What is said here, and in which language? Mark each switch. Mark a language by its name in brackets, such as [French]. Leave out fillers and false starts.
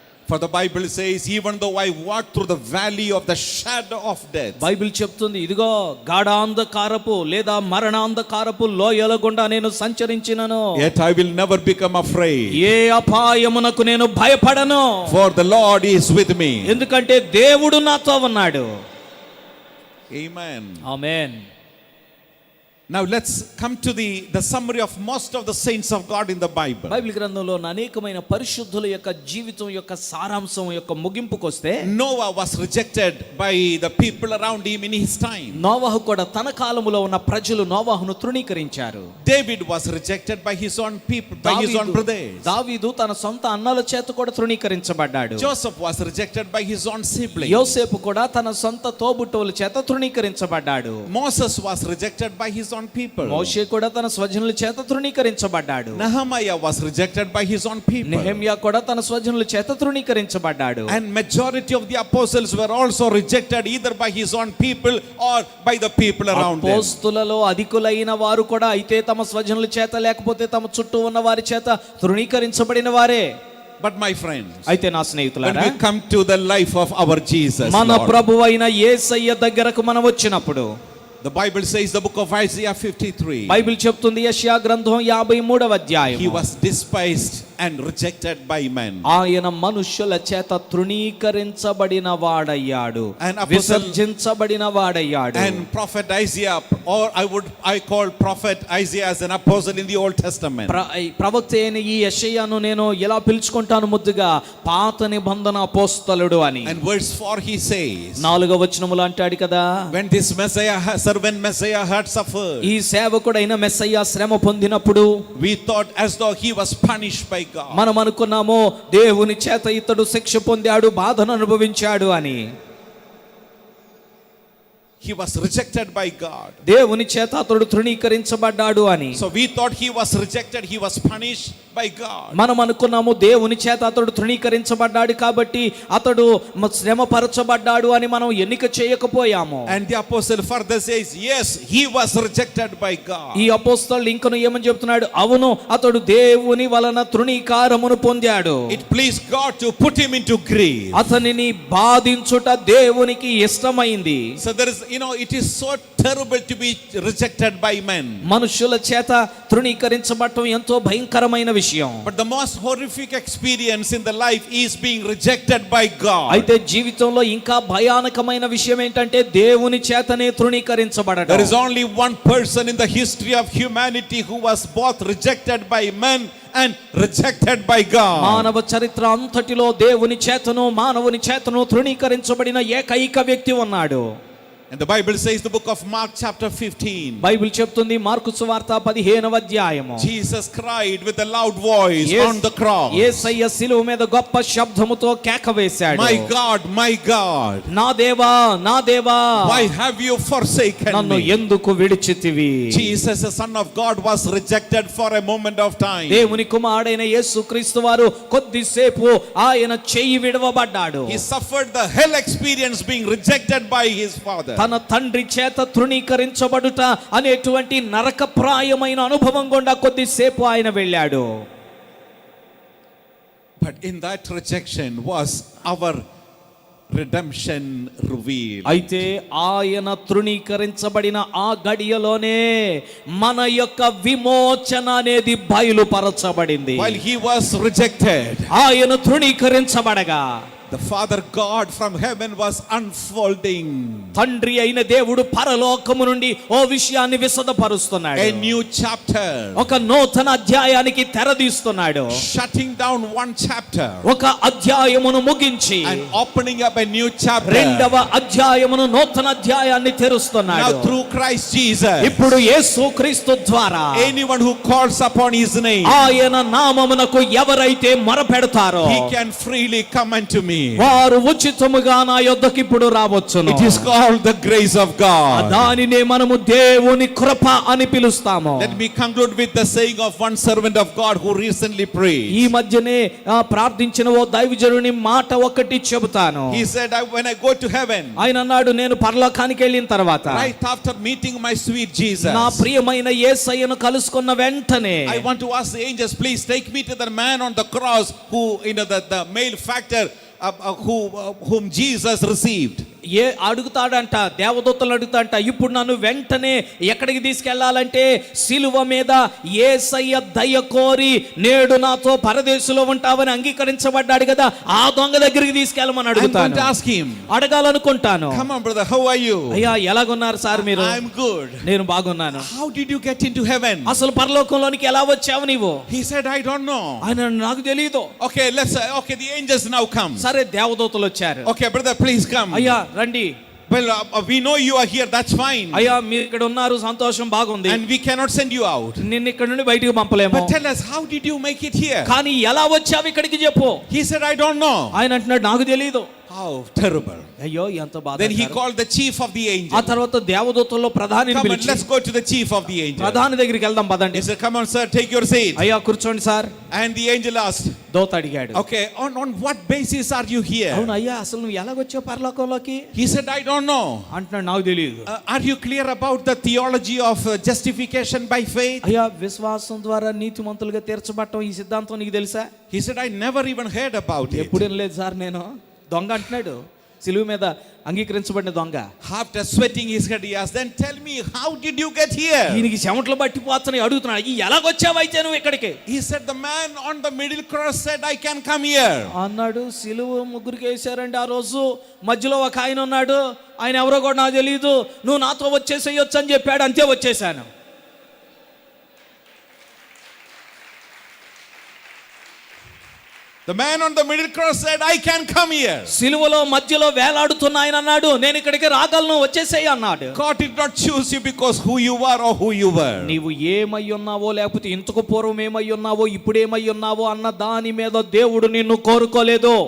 [English] For the Bible says, even though I walk through the valley of the shadow of death, [Telugu] Bible చెప్తుంది, ఇదిగో గాఢాంధకారపు లేదా మరణాంధకారపు లోయల గుండా నేను సంచరించినను, [English] yet I will never become afraid. [Telugu] ఏ అపాయమునకు నేను భయపడను. [English] For the Lord is with me. [Telugu] ఎందుకంటే దేవుడు నాతో ఉన్నాడు. [English] Amen. [Telugu] Amen. [English] Now let's come to the summary of most of the saints of God in the Bible. [Telugu] Bible గ్రంథంలో అనేకమైన పరిశుద్ధుల యొక్క జీవితం యొక్క సారాంశం యొక్క ముగింపుకు వస్తే, [English] Noah was rejected by the people around him in his time. [Telugu] నోవహు కూడా తన కాలములో ఉన్న ప్రజలు నోవహును తృణీకరించారు. [English] David was rejected by his own people, by his own brothers. [Telugu] దావీదు తన సొంత అన్నల చేత కూడా తృణీకరించబడ్డాడు. [English] Joseph was rejected by his own siblings. [Telugu] యోసేపు కూడా తన సొంత తోబుట్టువుల చేత తృణీకరించబడ్డాడు. [English] Moses was rejected by his own people. [Telugu] మోషే కూడా తన స్వజనుల చేత తృణీకరించబడ్డాడు. [English] Nehemiah was rejected by his own people. [Telugu] Nehemiah కూడా తన స్వజనుల చేత తృణీకరించబడ్డాడు. [English] And majority of the apostles were also rejected either by his own people or by the people around them. [Telugu] అపోస్తలులలో అధికులైన వారు కూడా అయితే తమ స్వజనుల చేత లేకపోతే తమ చుట్టూ ఉన్న వారి చేత తృణీకరించబడిన వారే. [English] But my friends, [Telugu] అయితే నా [English] when [Telugu] స్నేహితులారా, [English] we come to the life of our Jesus, [Telugu] మన [English] Lord, [Telugu] ప్రభువైన యేసయ్య దగ్గరకు మనం వచ్చినప్పుడు, [English] the Bible says, the book of Isaiah 53, [Telugu] Bible చెప్తుంది యెషయా గ్రంథం 53వ అధ్యాయం, [English] he was despised and rejected by men. [Telugu] ఆయన మనుష్యుల చేత తృణీకరించబడిన వాడయ్యాడు, [English] And apostle- [Telugu] విసర్జించబడిన వాడయ్యాడు. [English] And prophet Isaiah, or I call prophet Isaiah as an apostle in the Old Testament. [Telugu] ప్రవక్త అయిన ఈ యెషయాను నేను ఎలా పిలుచుకుంటాను ముద్దుగా, పాత నిబంధన అపోస్తలుడు అని. [English] And verse 4 he says, [Telugu] 4వ వచనములో అంటాడు కదా, [English] when this servant Messiah had suffered, [Telugu] ఈ సేవకుడైన మెస్సయ్య శ్రమ పొందినప్పుడు [English] we thought as though he was punished by God. [Telugu] మనం అనుకున్నాము దేవుని చేత ఇతడు శిక్ష పొందాడు, బాధను అనుభవించాడు అని. [English] He was rejected by God. [Telugu] దేవుని చేత అతడు తృణీకరించబడ్డాడు అని. [English] So we thought he was rejected, he was punished by God. [Telugu] మనం అనుకున్నాము దేవుని చేత అతడు తృణీకరించబడ్డాడు కాబట్టి అతడు శ్రమపరచబడ్డాడు అని మనం ఎన్నిక చేయకపోయాము. [English] And the apostle further says, yes, he was rejected by God. [Telugu] ఈ అపోస్తలుడు ఇంకను ఏమని చెప్తున్నాడు, అవును అతడు దేవుని వలన తృణీకారమును పొందాడు. [English] It pleased God to put him into grief. [Telugu] అతనిని బాధించుట దేవునికి ఇష్టమైంది. [English] So there is, it is so terrible to be rejected by men. [Telugu] మనుషుల చేత తృణీకరించబడటం ఎంతో భయంకరమైన విషయం. [English] But the most horrific experience in the life is being rejected by God. [Telugu] అయితే జీవితంలో ఇంకా భయానకమైన విషయం ఏంటంటే దేవుని చేతనే తృణీకరించబడటం. [English] There is only one person in the history of humanity who was both rejected by men and rejected by God. [Telugu] మానవ చరిత్ర అంతటిలో దేవుని చేతను మానవుని చేతను తృణీకరించబడిన ఏకైక వ్యక్తి ఉన్నాడు. [English] And the Bible says, the book of Mark chapter 15, [Telugu] Bible చెప్తుంది మార్కు సువార్త 15వ అధ్యాయము, [English] Jesus cried with a loud voice on the cross, [Telugu] యేసయ్య శిలువ మీద గొప్ప శబ్దముతో కేక వేశాడు, [English] my God, [Telugu] నా దేవా నా దేవా, [English] why have you forsaken [Telugu] నన్ను [English] me? [Telugu] ఎందుకు విడిచితివి? [English] Jesus, the Son of God, was rejected for a moment of time. [Telugu] దేవుని కుమారుడైన యేసుక్రీస్తు వారు కొద్దిసేపు ఆయన చెయ్యి విడవబడ్డాడు. [English] He suffered the hell experience being rejected by his Father. [Telugu] తన తండ్రి చేత తృణీకరించబడుట అనేటువంటి నరకప్రాయమైన అనుభవం గుండా కొద్దిసేపు ఆయన వెళ్ళాడు. [English] But in that rejection was our redemption revealed. [Telugu] అయితే ఆయన తృణీకరించబడిన ఆ గడియలోనే మన యొక్క విమోచన అనేది బయలుపరచబడింది. [English] While he was rejected, [Telugu] ఆయన తృణీకరించబడగా [English] the Father God from heaven was unfolding [Telugu] తండ్రి అయిన దేవుడు పరలోకము నుండి ఓ విషయాన్ని విశదపరుస్తున్నాడు. [English] a new chapter, [Telugu] ఒక నూతన అధ్యాయానికి తెరదీస్తున్నాడు. [English] shutting down one chapter [Telugu] ఒక అధ్యాయమును ముగించి [English] and opening up a new chapter. [Telugu] రెండవ అధ్యాయమును నూతన అధ్యాయాన్ని తెరుస్తున్నాడు. [English] Now through Christ Jesus, [Telugu] ఇప్పుడు యేసుక్రీస్తు ద్వారా [English] anyone who calls upon his name, [Telugu] ఆయన నామమునకు ఎవరైతే మొరపెడతారో [English] he can freely come unto me. me. [Telugu] వారు ఉచితముగా నా యొద్దకు ఇప్పుడు రావచ్చును. [English] It is called the grace of God. [Telugu] దానినే మనము దేవుని కృప అని పిలుస్తాము. [English] Let me conclude with the saying of one servant of God who recently prayed. [Telugu] ఈ మధ్యనే ప్రార్థించిన ఓ దైవజనుని మాట ఒకటి చెబుతాను. [English] He said, when I go to heaven, [Telugu] ఆయన అన్నాడు, నేను పరలోకానికి వెళ్ళిన తర్వాత, [English] right after meeting my sweet Jesus, [Telugu] నా ప్రియమైన యేసయ్యను కలుసుకున్న వెంటనే, [English] I want to ask the angels, please take me to the man on the cross who, the male factor whom Jesus received. [Telugu] అడుగుతాడంట, దేవదూతలు అడుగుతాడంట, ఇప్పుడు నన్ను వెంటనే ఎక్కడికి తీసుకెళ్లాలంటే సిలువ మీద యేసయ్య దయ కోరి నేడు నాతో పరదేశంలో ఉంటావని అంగీకరించబడ్డాడు కదా, ఆ దొంగ దగ్గరికి తీసుకెళ్ళమని అడుగుతాను. అడగాలనుకుంటాను. [English] Come on brother, how are you? [Telugu] అయ్యా ఎలాగున్నారు సార్ మీరు? [English] I am good. [Telugu] నేను బాగున్నాను. [English] How did you get into heaven? [Telugu] అసలు పరలోకంలోనికి ఎలా వచ్చావు నీవు? [English] He said, I don't know. [Telugu] ఆయన నాకు తెలియదు. [English] Okay, the angels now come. [Telugu] సరే దేవదూతలు వచ్చారు. [English] Okay brother, please come. [Telugu] అయ్యా రండి. [English] Well, we know you are here, that's fine. [Telugu] అయ్యా మీరు ఇక్కడ ఉన్నారు, సంతోషం, బాగుంది. [English] And we cannot send you out. [Telugu] నిన్ను ఇక్కడ నుండి బయటికి పంపలేము. [English] But tell us, how did you make it here? [Telugu] కానీ ఎలా వచ్చావు ఇక్కడికి చెప్పు. [English] He said, I don't know. [Telugu] ఆయన అంటున్నాడు, నాకు తెలియదు. [English] How terrible. [Telugu] అయ్యో ఎంత బాధ. [English] Then he called the chief of the angels. [Telugu] ఆ తర్వాత దేవదూతల్లో ప్రధానిని [English] Come on, [Telugu] పిలిచి, [English] let's go to the chief of the angels. [Telugu] ప్రధాని దగ్గరికి వెళ్దాం పదండి. [English] He said, come on sir, take your seat. [Telugu] అయ్యా కూర్చోండి sir. [English] And the angel asked, [Telugu] దూత అడిగాడు, [English] okay, on what basis are you here? [Telugu] అవును అయ్యా అసలు నువ్వు ఎలాగొచ్చావు పరలోకంలోకి? [English] He said, I don't know. [Telugu] అంటున్నాడు, నాకు తెలియదు. [English] Are you clear about the theology of justification by faith? [Telugu] అయ్యా విశ్వాసం ద్వారా నీతిమంతులుగా తీర్చబడటం ఈ సిద్ధాంతం నీకు తెలుసా? [English] He said, I never even heard about it. [Telugu] ఎప్పుడు వినలేదు సార్ నేను. దొంగ అంటున్నాడు, సిలువ మీద అంగీకరించబడిన దొంగ. [English] After sweating his head, he asked, then tell me, how did you get here? [Telugu] ఈయనకి చెమటలు పట్టిపోతున్నాయి, అడుగుతున్నాడు, ఎలాగొచ్చావు అయితే నువ్వు ఇక్కడికి? [English] He said, the man on the middle cross said, I can come here. [Telugu] అన్నాడు. సిలువ ముగ్గురికి వేశారండి ఆ రోజు. మధ్యలో ఒక ఆయన ఉన్నాడు, ఆయన ఎవరో కూడా నాకు తెలియదు, నువ్వు నాతో వచ్చేసేయొచ్చు అని చెప్పాడు, అంతే వచ్చేసాను. [English] The man on the middle cross said, I can come here. [Telugu] సిలువలో మధ్యలో వేలాడుతున్న ఆయన అన్నాడు, నేను ఇక్కడికి రాగలను, వచ్చేసేయ్ అన్నాడు. [English] God did not choose you because who you are or who you were. [Telugu] నీవు ఏమై ఉన్నావో, లేకపోతే ఇంతకు పూర్వం ఏమై ఉన్నావో, ఇప్పుడు ఏమై ఉన్నావో అన్న దాని మీద దేవుడు నిన్ను కోరుకోలేదు.